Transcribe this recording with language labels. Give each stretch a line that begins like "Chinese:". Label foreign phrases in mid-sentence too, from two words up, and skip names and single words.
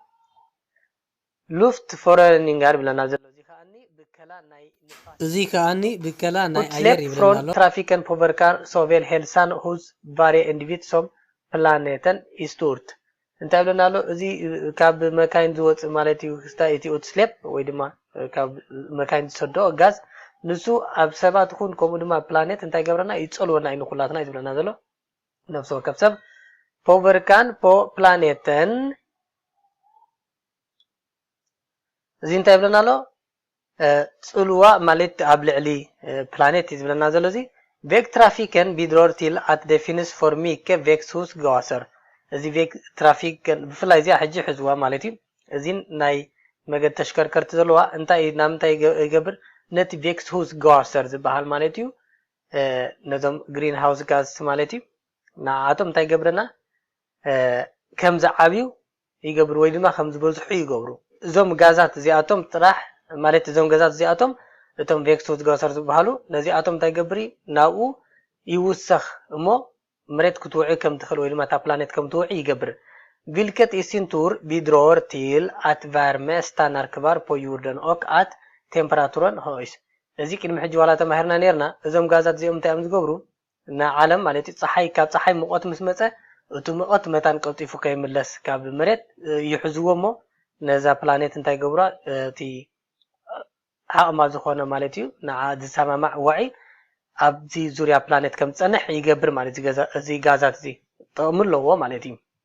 Swedish: luftföroreningar
Tigrinya: ብለና ዘሎ እዚ ከዓኒ ብከላ ናይ ኣየር ይብለና ኣሎ
Swedish: trafiken påverkar såväl hälsan hos varje individ som planeten
Tigrinya: ኢስቱርት እንታይ ብለና ኣሎ እዚ ካብ መካይን ዝወፅእ ማለት እዩ ክስታይ እቲ ኦትስሌፕ ወይ ድማ ካብ መካይን ዝሰድኦ ጋዝ ንሱ ኣብ ሰባት ይኹን ከምኡ ድማ ፕላኔት እንታይ ገብረና ይፀልወና እዩ ንኩላትና እዩ ዝብለና ዘሎ ነፍሲ ወከፍ ሰብ
Swedish: påverkan på planeten
Tigrinya: እዚ እንታይ ብለና ኣሎ ፅልዋ ማለት ኣብ ልዕሊ ፕላኔት ዝብለና ዘሎ እዚ
Swedish: Väg trafiken bidrar till att det finns för mycket växthusgaser.
Tigrinya: እዚ
Swedish: väg trafik
Tigrinya: ብፍላይ እዚ ሕጂ ሕዝዋ ማለት እዩ እዚ ናይ መገድ ተሽከርከርቲ ዘለዋ እንታይ ናምንታይ ይገብር ነቲ
Swedish: växthus gaser
Tigrinya: ዝበሃል ማለት እዩ ነዞም
English: green house gas
Tigrinya: ማለት እዩ ንዓቶም እንታይ ገብረና ከም ዝዓብዩ ይገብሩ ወይ ድማ ከም ዝበዝሑ ይገብሩ እዞም ጋዛት እዚኣቶም ጥራሕ ማለት እዞም ጋዛት እዚኣቶም እቶም
Swedish: växthus gaser
Tigrinya: ዝበሃሉ ነዚኣቶም እንታይ ገብሪ ናብኡ ይውሰኽ እሞ መሬት ክትውዕ ከም ትኽእል ወይ ድማ ታ ፕላኔት ከም ትውዕ ይገብር
Swedish: vilket i sin tur bidrar till att värme stannar kvar på jorden och att temperaturen höjs
Tigrinya: እዚ ቅድሚ ሕጂ ዋላ ተማሂርና ነርና እዞም ጋዛት እዚኦም እንታይ እዮም ዝገብሩ ንዓለም ማለት ፀሓይ ካብ ፀሓይ ሙቐት ምስ መፀ እቲ ሙቐት መታን ቀልጢፉ ከይምለስ ካብ መሬት ይሕዝዎ እሞ ነዛ ፕላኔት እንታይ ገብራ እቲ ዓቕማ ዝኾነ ማለት እዩ ንዓ ዝሰማማዕ ዋዒ ኣብዚ ዙርያ ፕላኔት ከም ፀንሕ ይገብር ማለት እዚ ጋዛት እዚ ጥቕሚ ኣለዎ ማለት እዩ